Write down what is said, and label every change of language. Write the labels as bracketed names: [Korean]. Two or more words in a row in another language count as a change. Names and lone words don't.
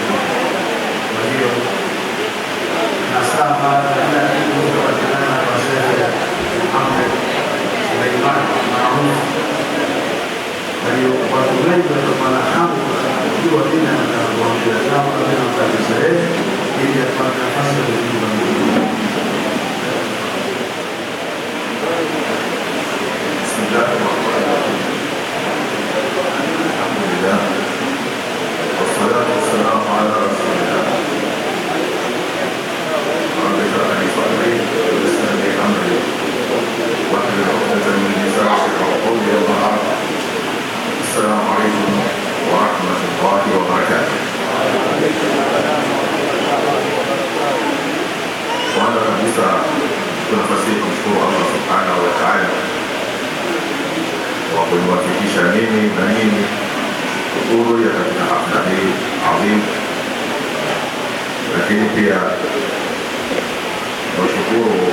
[Swahili] Kwa hiyo nasaha kila kitu kupatikana kwa Sheikh Muhammad Suleiman Maarufu. Kwa hiyo watu wengi watakuwa na hamu kujua nini atakachowaambia kama vile mtabisha yeye, ili apate nafasi ya kuzungumza. [Arabic] الحمد لله والصلاة والسلام على رسول الله. السلام عليكم ورحمة الله وبركاته. [Swahili] وأنا kabisa tunafasi kumshukuru Allah [Arabic] سبحانه وتعالى [Swahili] kwa kuniwafikisha mimi na nyinyi kuhudhuria katika hafla hii adhimu, lakini pia nashukuru